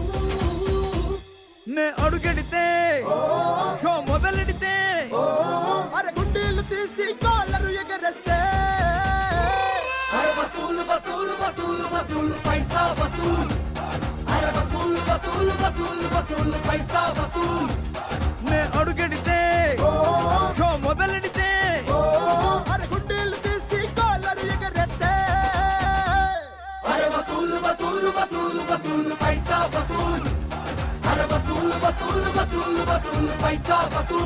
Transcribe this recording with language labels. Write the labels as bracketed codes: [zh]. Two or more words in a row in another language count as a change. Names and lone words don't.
[te] నే అడుగెడితే షో మొదలెడితే అరే గుండీలు తీసి కాలరు ఎగరేస్తే [hi] अरे वसूल वसूल वसूल वसूल पैसा वसूल, अरे वसूल वसूल वसूल वसूल पैसा वसूल। [te] నే అడుగెడితే షో మొదలెడితే అరే గుండీలు తీసి కాలరు ఎగరేస్తే [hi] अरे वसूल वसूल वसूल वसूल पैसा वसूल, अरे वसूल वसूल वसूल वसूल पैसा वसूल।